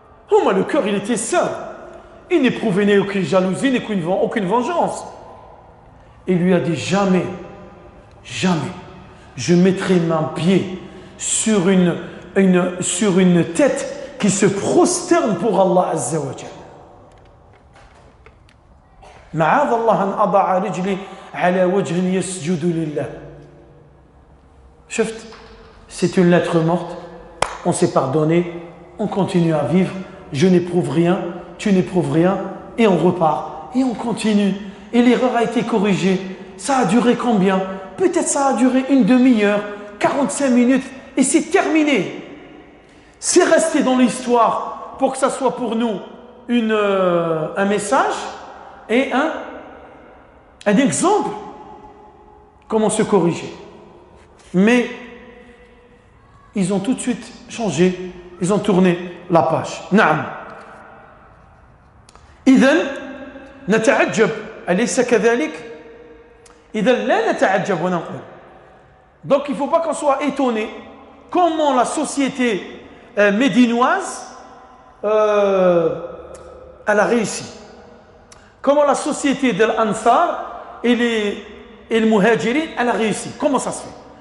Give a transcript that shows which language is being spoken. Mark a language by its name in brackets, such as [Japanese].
[French] Omar, le cœur il était sain. Il n'éprouvait ni aucune jalousie, ni aucune vengeance. Il lui a dit jamais, je mettrai mon pied sur une tête qui se prosterne pour Allah [Arabic] Azza wa Jalla. معاذ الله أن أضع رجلي على وجه يسجد لله. شفت, [French] c'est une lettre morte. On s'est pardonné, on continue à vivre. Je n'éprouve rien. Tu n'éprouves rien, et on repart, et on continue. Et l'erreur a été corrigée. Ça a duré combien? Peut-être ça a duré une demi-heure, 45 minutes, et c'est terminé. C'est resté dans l'histoire pour que ça soit pour nous un message et un exemple comment se corriger. Mais ils ont tout de suite changé, ils ont tourné la page. [Arabic] Naam. إذن نتعجب أليس كذلك؟ إذن لا نتعجب ونقول. [French] Donc il ne faut pas qu'on soit étonné comment la société médinoise elle a réussi. Comment la société de l'Ansar et le Muhajirin elle a réussi. Comment ça se fait?